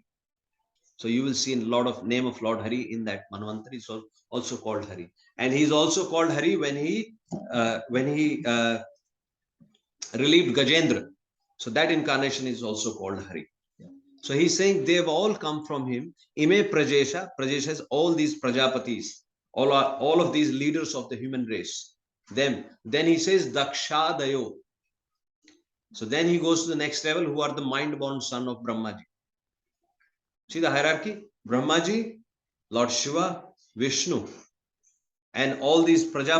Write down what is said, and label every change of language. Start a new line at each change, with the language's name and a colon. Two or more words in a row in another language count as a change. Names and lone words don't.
English: So you will see a lot of name of Lord Hari in that Manvantar is also called Hari. And he's also called Hari when he relieved Gajendra. So that incarnation is also called Hari. So he's saying they have all come from him.
Sanskrit: Ime Prajesha.
English: Prajesha is all these Prajapatis, all of these leaders of the human race. Them. Then he says
Sanskrit: Daksha Dayo.
English: So then he goes to the next level, who are the mind-born son of Brahmaji. See the hierarchy? Brahmaji, Lord Shiva, Vishnu, and all these Prajapatis.